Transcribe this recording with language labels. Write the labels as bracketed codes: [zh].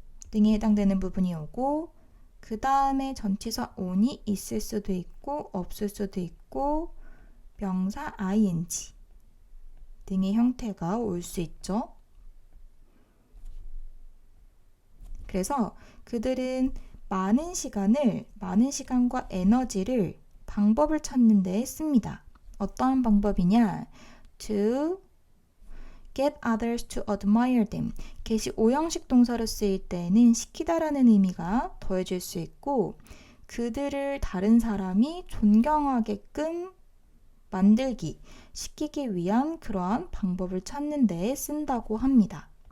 [ko] 등에 해당되는 부분이 오고 그 다음에 전치사 on이 있을 수도 있고 없을 수도 있고 명사 ing 등의 형태가 올 수 있죠. 그래서 그들은 많은 시간과 에너지를 방법을 찾는 데 씁니다. 어떠한 방법이냐? [en] To get others to admire them. [ko] get이 오형식 동사로 쓰일 때는 시키다라는 의미가 더해질 수 있고 그들을 다른 사람이 존경하게끔 만들기, 시키기 위한 그러한 방법을 찾는 데 쓴다고 합니다.